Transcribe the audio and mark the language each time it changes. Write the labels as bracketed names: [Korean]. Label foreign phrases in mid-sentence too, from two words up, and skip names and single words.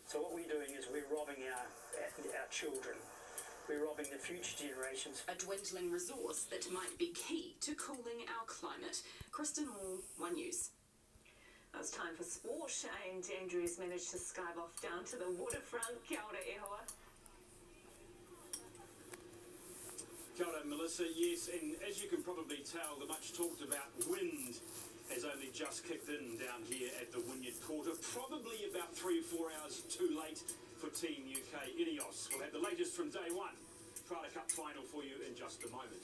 [English] So what we're doing is we're robbing our children. We're robbing the future generations. A dwindling resource that might be key to cooling our climate. Kristen Hall, One News. It's time for sport, and Andrew's managed to skive off down to the waterfront. [Māori] Kia ora, e hoa. Kia ora, [English] Melissa. Yes, and as you can probably tell, the much talked about wind has only just kicked in down here at the Wynyard Quarter. Probably about 3 or 4 hours too late for Team UK. Ineos will have the latest from day one. Prada Cup final for you in just a moment.